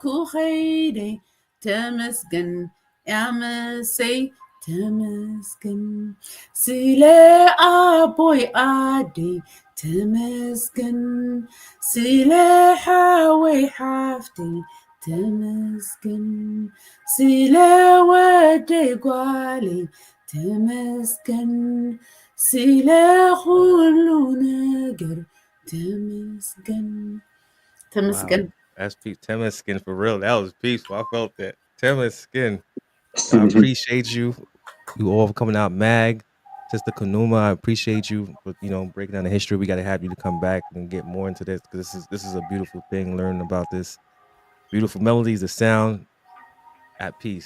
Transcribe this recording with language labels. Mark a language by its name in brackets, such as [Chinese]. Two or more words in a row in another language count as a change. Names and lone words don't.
[Tigrinya] ኸይደይ ተመስገን ያመሰይ ተመስገን ስለ ኣቦይ ኣደይ ተመስገን ስለ ሓወይ ሓፍተይ ተመስገን ስለ ወደይ ጓለይ ተመስገን ስለ ኩሉ ነገር ተመስገን ተመስገን [English] Wow, that's peace. Temiskin for real. That was peaceful. I felt that. Temiskin. I appreciate you. You all for coming out, Mag. Sister Kanuma, I appreciate you for breaking down the history. We got to have you to come back and get more into this because this is a beautiful thing. Learning about this beautiful melodies, the sound at peace.